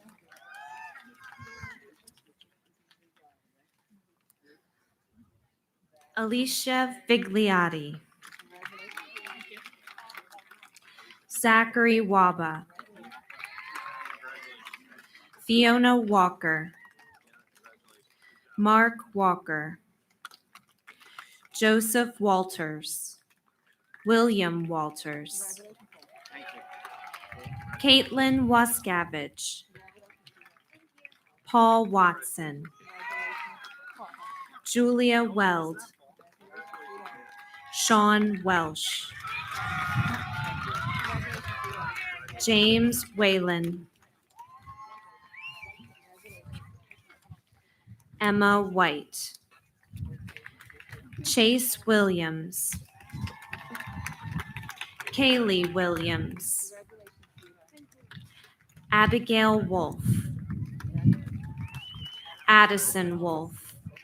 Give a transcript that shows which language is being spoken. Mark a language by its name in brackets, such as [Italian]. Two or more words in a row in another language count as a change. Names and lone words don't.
[English] Alicia Vigliotti. Zachary Waba. Fiona Walker. Mark Walker. Joseph Walters. William Walters. Caitlin Waskavich. Paul Watson. Julia Weld. Sean Welsh. James Whalen. Emma White. Chase Williams. Kaylee Williams. Abigail Wolf. Addison Wolf.